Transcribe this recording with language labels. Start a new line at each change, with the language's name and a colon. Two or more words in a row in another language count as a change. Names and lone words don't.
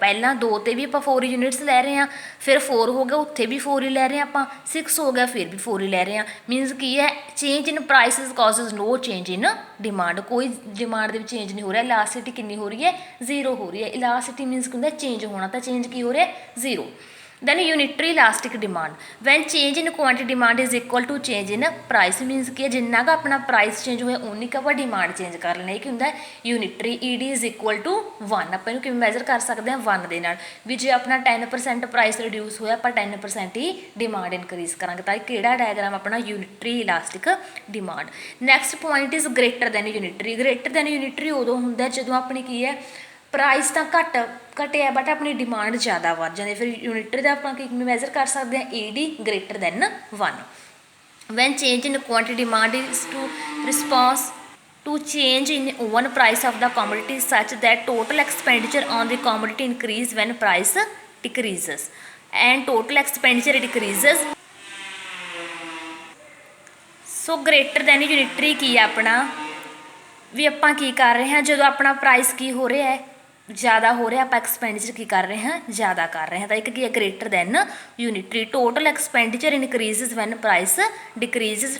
Punjabi: ਪਹਿਲਾਂ 2 ਤੇ ਵੀ ਆਪਾਂ 4 ਯੂਨਿਟਸ ਲੈ ਰਹੇ ਹਾਂ, ਫਿਰ 4 ਹੋ ਗਿਆ ਉੱਥੇ ਵੀ 4 ਹੀ ਲੈ ਰਹੇ ਹਾਂ ਆਪਾਂ, 6 ਹੋ ਗਿਆ ਫਿਰ ਵੀ 4 ਹੀ ਲੈ ਰਹੇ ਹਾਂ।
English: ਮੀਨਸ
Punjabi: ਕੀ ਹੈ
English: change in prices causes no change in demand.
Punjabi: ਕੋਈ ਡਿਮਾਂਡ ਦੇ ਵਿੱਚ ਚੇਂਜ ਨਹੀਂ ਹੋ ਰਿਹਾ। ਇਲਾਸਟਿਟੀ ਕਿੰਨੀ ਹੋ ਰਹੀ ਹੈ 0 ਹੋ ਰਹੀ ਹੈ। ਇਲਾਸਟਿਟੀ ਮੀਨਸ ਕੀ ਹੁੰਦਾ ਚੇਂਜ ਹੋਣਾ, ਤਾਂ ਚੇਂਜ ਕੀ ਹੋ ਰਿਹਾ 0।
English: then unitary elastic demand when change in quantity demand is equal to change in price means
Punjabi: ਕਿ ਜਿੰਨਾ ਕੁ ਆਪਣਾ ਪ੍ਰਾਈਸ ਚੇਂਜ ਹੋਇਆ ਉਨੀ ਕੁ ਆਪਾਂ ਡਿਮਾਂਡ ਚੇਂਜ ਕਰ ਲੈਣਾ। ਇਹ ਕੀ ਹੁੰਦਾ ਯੂਨਿਟਰੀ
English: ED is equal to
Punjabi: 1। ਆਪਾਂ ਇਹਨੂੰ ਕਿਵੇਂ ਮੈਜ਼ਰ ਕਰ ਸਕਦੇ ਹਾਂ 1 ਦੇ ਨਾਲ, ਵੀ ਜੇ ਆਪਣਾ 10%
English: price reduce
Punjabi: ਹੋਇਆ ਆਪਾਂ 10% ਹੀ
English: demand increase
Punjabi: ਕਰਾਂਗੇ। ਤਾਂ ਇਹ ਕਿਹੜਾ ਡਾਇਗਰਾਮ ਆਪਣਾ
English: unitary elastic demand. next point is greater than unitary. greater than unitary
Punjabi: ਉਦੋਂ ਹੁੰਦਾ ਜਦੋਂ ਆਪਣੀ ਕੀ ਹੈ ਪ੍ਰਾਈਸ ਤਾਂ ਘਟਿਆ ਬਟ ਆਪਣੀ ਡਿਮਾਂਡ ਜ਼ਿਆਦਾ ਵੱਧ ਜਾਂਦੀ। ਫਿਰ ਯੂਨਿਟਰੀ ਦਾ ਆਪਾਂ ਕੀ ਮੈਜ਼ਰ ਕਰ ਸਕਦੇ ਹਾਂ ED
English: greater than
Punjabi: 1।
English: when change in quantity demand is to response to change in one price of the commodity such that total expenditure on the commodity increase when price decreases and total expenditure decreases।
Punjabi: ਸੋ
English: greater than unitary
Punjabi: ਕੀ ਆ ਆਪਣਾ ਵੀ ਆਪਾਂ ਕੀ ਕਰ ਰਹੇ ਹਾਂ ਜਦੋਂ ਆਪਣਾ ਪ੍ਰਾਈਸ ਕੀ ਹੋ ਰਿਹਾ ਹੈ ਜ਼ਿਆਦਾ ਹੋ ਰਿਹਾ, ਆਪਾਂ ਐਕਸਪੈਂਡੀਚਰ ਕੀ ਕਰ ਰਹੇ ਹਾਂ ਜ਼ਿਆਦਾ ਕਰ ਰਹੇ ਹਾਂ। ਤਾਂ ਇੱਕ ਕੀ ਹੈ
English: greater than unitary. total expenditure increases when price decreases.